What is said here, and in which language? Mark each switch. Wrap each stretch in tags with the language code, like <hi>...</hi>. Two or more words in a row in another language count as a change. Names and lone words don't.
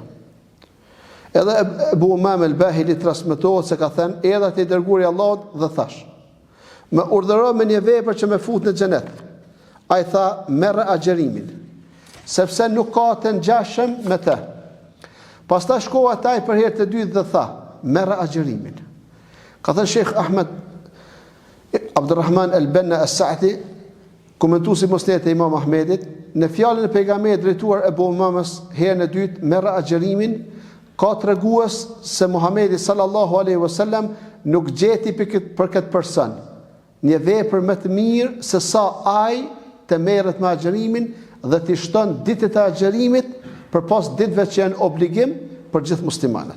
<sq>Edhe Abu Umame al-Bahili transmetohet se ka thënë: edhe te dërguari i Allahut dhe thash: më urdhëroi me një vepër që më fut në xhenet. Ai tha: merr agjerimin, sepse nuk ka të ngjashëm me të. Pastaj shkoi ataj për herë të dytë dhe tha: merr agjerimin. Ka thënë Sheikh Ahmed Abdurrahman al-Banna as-Sa'di, komentuesi musned e Imam Ahmedit, në fjalën e pejgamberit drejtuar Abu Umames herën e dytë: merr agjerimin, ka tregues se Muhamedi</sq> <ar>صلى الله عليه وسلم</ar> <sq>nuk gjeti për këtë person një vepër më të mirë se sa ai të merret me agjërimin dhe t'i shton ditët e agjërimit përpas ditëve që janë obligim për gjithë muslimanët.</sq>